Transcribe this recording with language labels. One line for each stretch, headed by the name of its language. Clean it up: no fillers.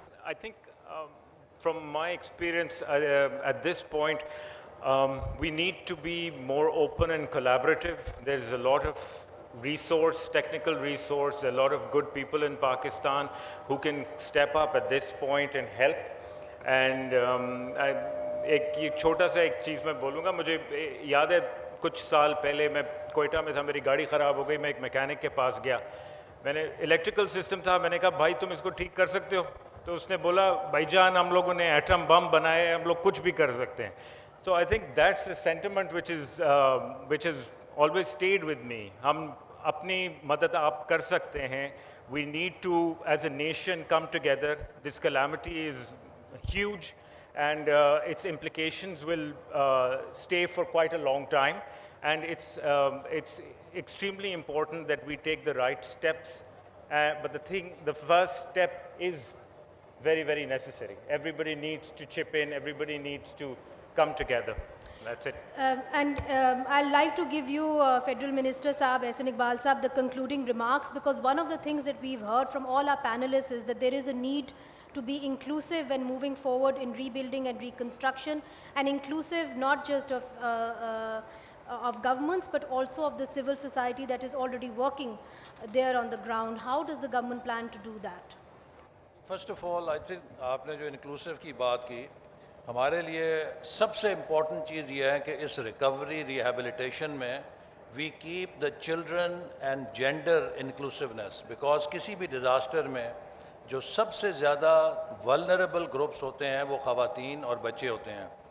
English: I think from my experience at this point, we need to be more open and collaborative. There's a lot of resource, technical resource, a lot of good people in Pakistan who can step up at this point and help.
Hindi: And एक छोटा सा एक चीज़ मैं बोलूँगा, मुझे याद है कुछ साल पहले मैं कोयटा में था, मेरी गाड़ी ख़राब हो गई, मैं एक मैकेनिक के पास गया, मैंने इलेक्ट्रिकल सिस्टम था, मैंने कहा भाई तुम इसको ठीक कर सकते हो? तो उसने बोला भाईजान हम लोगों ने एटम बम बनाए, हम लोग कुछ भी कर सकते हैं.
English: So I think that's a sentiment which has always stayed with me.
Hindi: हम अपनी मदद आप कर सकते हैं.
English: We need to, as a nation, come together. This calamity is huge, and its implications will stay for quite a long time. and it's extremely important that we take the right steps. But the first step is very, very necessary. Everybody needs to chip in. Everybody needs to come together. That's it. I'd like to give you, Federal Minister Saab, Ahsan Iqbal Saab, the concluding remarks, because one of the things that we've heard from all our panelists is that there is a need to be inclusive when moving forward in rebuilding and reconstruction, and inclusive not just of governments, but also of the civil society that is already working there on the ground. How does the government plan to do that? First of all, I think
Hindi: आपने जो inclusive की बात की, हमारे लिए सबसे important चीज़ ये है कि इस recovery rehabilitation में
English: we keep the children and gender inclusiveness, because
Hindi: किसी भी disaster में जो सबसे ज़्यादा vulnerable groups होते हैं वो ख़वातीन और बच्चे होते हैं.